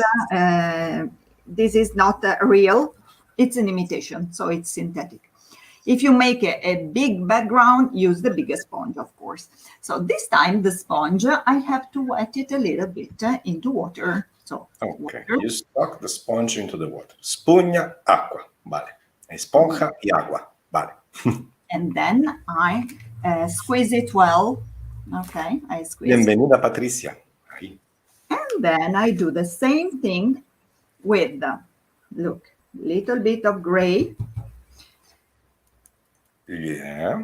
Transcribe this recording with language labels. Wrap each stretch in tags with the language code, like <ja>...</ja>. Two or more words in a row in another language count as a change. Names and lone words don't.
<en>this is not real, it's an imitation, so it's synthetic. If you make a big background, use the biggest sponge, of course. So this time the sponge, I have to wet it a little bit into water. So Okay. water, You stuck the sponge into the water.</en> <it>Spugna, acqua.</it> <es>Vale. Esponja y agua. Vale.</es> <en>and then I squeeze it well. Okay, I squeeze,</en> <es>Bienvenida, Patricia. Ahí.</es> <en>and then I do the same thing with look, little bit of gray, Yeah.</en>